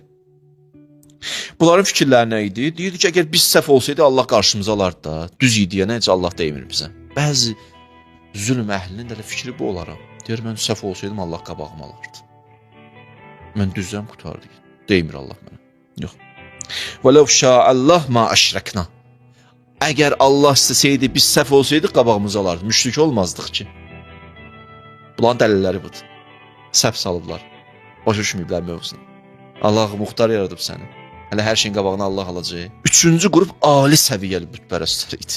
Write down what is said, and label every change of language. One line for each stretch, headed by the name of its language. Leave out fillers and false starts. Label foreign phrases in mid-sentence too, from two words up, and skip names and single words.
Azerbaijani: Bunların fikirləri nə idi? Deyirdi ki, əgər biz səhv olsaydı, Allah qarşımıza alardı da. Düz idi, yəni heç Allah deymir bizə. Bəzi zülm əhlinin də fikri bu olaram. Deyir, mən səhv olsaydım, Allah qabağıma alardı. Mən düzdən qutardı. Deymir Allah mənə. Yox.
Arabic: وَلَوْ شَاءَ اللّٰهِ مَا أَشْرَكْنَا.
Azerbaijani: Əgər Allah istəsəydi, biz səhv olsaydı, qabağımıza alardı. Müşrik olmazdıq ki. Bunların dəlilləri budur. Səhv salıblar. Başa düşməyiblər mövzunu. Allah muxtar yaradıb səni. Hələ hər şeyin qabağına Allah alacaq. Üçüncü qrup ali səviyyəli bütpərəstlər idi.